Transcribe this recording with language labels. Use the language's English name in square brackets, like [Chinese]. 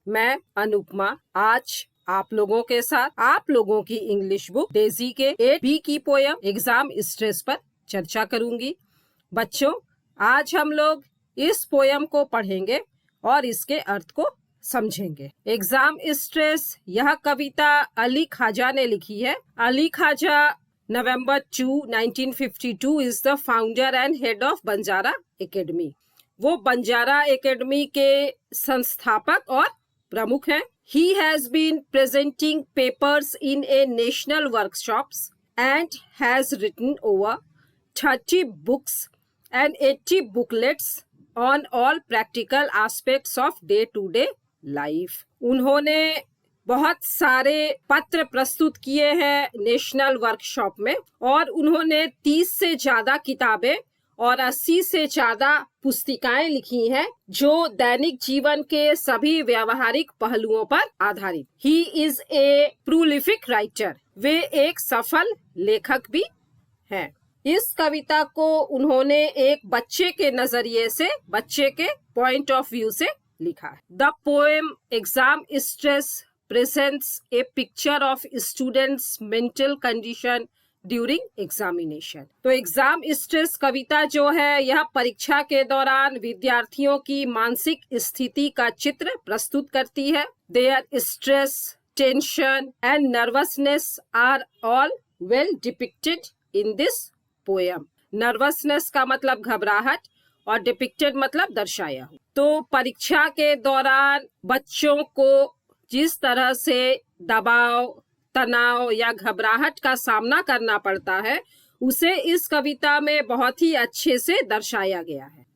[Hindi] मैं अनुपमा आज आप लोगों के साथ आप लोगों की इंग्लिश बुक डेजी के 8B की पोयम एग्जाम स्ट्रेस पर चर्चा करूंगी। बच्चों आज हम लोग इस पोयम को पढ़ेंगे और इसके अर्थ को समझेंगे। एग्जाम स्ट्रेस यह कविता अली ख्वाजा ने लिखी है। [English] Ali Khwaja November 2, 1952 is the founder and head of Banjara academy. [Hindi] वो बंजारा एकेडमी के संस्थापक और प्रमुख हैं। [English] He has been presenting papers in a national workshops and has written over 30 books and 80 booklets on all practical aspects of day-to-day life। [Hindi] उन्होंने बहुत सारे पत्र प्रस्तुत किए हैं नेशनल वर्कशॉप में और उन्होंने 30 से ज्यादा किताबें और 80 से ज्यादा पुस्तिकाएं लिखी हैं जो दैनिक जीवन के सभी व्यावहारिक पहलुओं पर आधारित। [English] He is a prolific writer. [Hindi] वे एक सफल लेखक भी हैं। इस कविता को उन्होंने एक बच्चे के नजरिए से, बच्चे के पॉइंट ऑफ व्यू से लिखा है। [English] The poem exam stress presents a picture of students' mental condition during examination। [Hindi] तो एग्जाम स्ट्रेस कविता जो है यह परीक्षा के दौरान विद्यार्थियों की मानसिक स्थिति का चित्र प्रस्तुत करती है। [English] Their stress, tension and nervousness are all well depicted in this poem। [Hindi] Nervousness का मतलब घबराहट और डिपिक्टेड मतलब दर्शाया हो। तो परीक्षा के दौरान बच्चों को जिस तरह से दबाव, तनाव या घबराहट का सामना करना पड़ता है उसे इस कविता में बहुत ही अच्छे से दर्शाया गया है।